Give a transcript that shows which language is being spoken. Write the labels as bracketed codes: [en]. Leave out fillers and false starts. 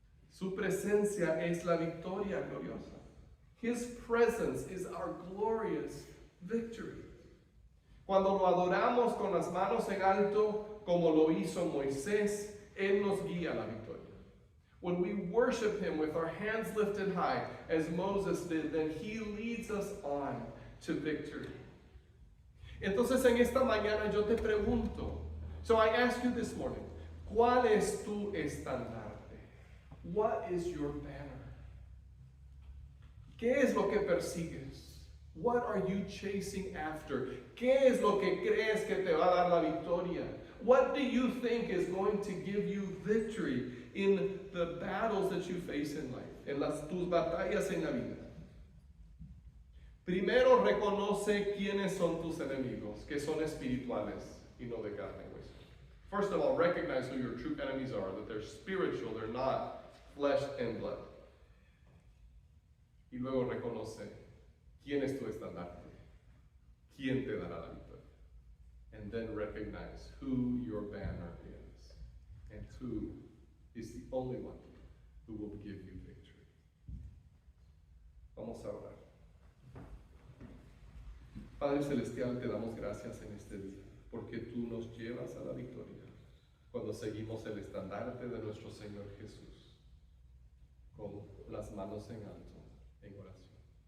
[es] Su presencia es la victoria gloriosa. [en] His presence is our glorious victory. [es] Cuando lo adoramos con las manos en alto, como lo hizo Moisés, Él nos guía a la victoria. [en] When we worship him with our hands lifted high, as Moses did, then he leads us on to victory. [es] Entonces en esta mañana yo te pregunto, [en] so I ask you this morning, [es] ¿cuál es tu estandarte? [en] What is your banner? [es] ¿Qué es lo que persigues? [en] What are you chasing after? [es] ¿Qué es lo que crees que te va a dar la victoria? [en] What do you think is going to give you victory in the battles that you face in life, [es] en tus batallas en la vida? Primero reconoce quiénes son tus enemigos, que son espirituales y no de carne y hueso. [en] First of all, recognize who your true enemies are, that they're spiritual, they're not flesh and blood. [es] Y luego reconoce quién es tu estandarte, quién te dará la victoria. [en] And then recognize who your banner is and who is the only one who will give you victory. [es] Vamos a orar. Padre Celestial, te damos gracias en este día, porque tú nos llevas a la victoria cuando seguimos el estandarte de nuestro Señor Jesús, con las manos en alto, en oración.